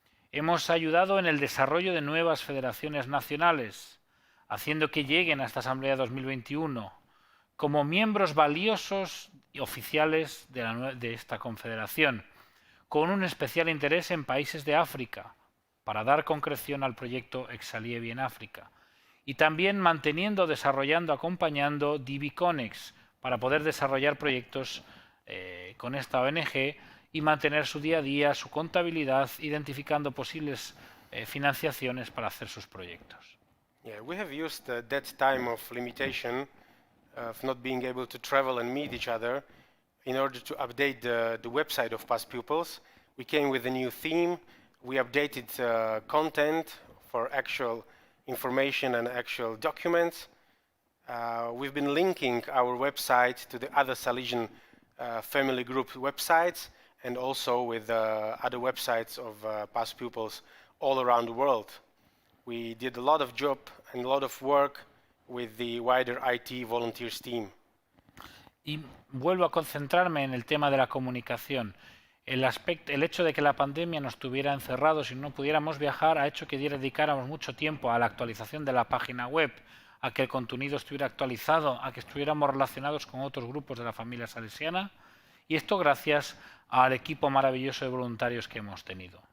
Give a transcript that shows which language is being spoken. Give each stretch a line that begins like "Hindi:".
Spanish: Hemos ayudado en el desarrollo de nuevas federaciones nacionales, haciendo que lleguen a esta Asamblea 2021 como miembros valiosos y oficiales de esta confederación, con un especial interés en países de África, para dar concreción al proyecto Exalievi en África, y también manteniendo, desarrollando, acompañando DB-Conex para poder desarrollar proyectos con esta ONG y mantener su día a día, su contabilidad, identificando posibles financiaciones para hacer sus proyectos.
English: Yeah, we have used that time of limitation of not being able to travel and meet each other in order to update the website of past pupils. We came with a new theme. We updated content for actual information and actual documents. We've been linking our website to the other Salesian family group websites and also with other websites of past pupils all around the world. We did a lot of job and a lot of work with the wider IT volunteers team.
Spanish: Y vuelvo a concentrarme en el tema de la comunicación. El hecho de que la pandemia nos tuviera encerrados y no pudiéramos viajar ha hecho que dedicáramos mucho tiempo a la actualización de la página web, a que el contenido estuviera actualizado, a que estuviéramos relacionados con otros grupos de la familia salesiana, y esto gracias al equipo maravilloso de voluntarios que hemos tenido.